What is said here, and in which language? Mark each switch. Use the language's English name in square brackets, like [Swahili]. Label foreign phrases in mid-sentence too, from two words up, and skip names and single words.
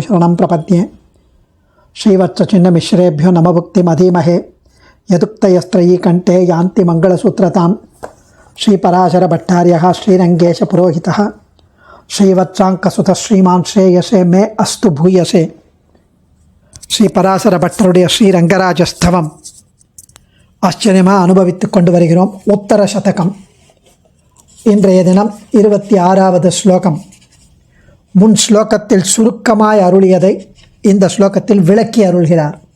[Sanskrit] शरणं प्रपद्ये श्रीवत्सचिन्नमिश्रेभ्यो नमभुक्तिमधीमहे यदुक्तयस्त्रयी कंठे यान्ति मंगलसूत्रतां श्रीपराशरभट्टार्यः श्रीरङ्गेशपुरोहितः श्रीवत्साङ्कसुतः श्रीमान् श्रेयसे मे अस्तु भूयसे [Tamil] ஸ்ரீபராசரபட்டருடைய ஸ்ரீரங்கராஜஸ்தவம் ஆச்சரியமாக அனுபவித்து கொண்டு வருகிறோம். உத்தர சதகம். இன்றைய தினம் 26வது ஸ்லோகம். முன் ஸ்லோகத்தில் சுருக்கமாய் அருளியதை இந்த ஸ்லோகத்தில் விளக்கி அருள்கிறார்.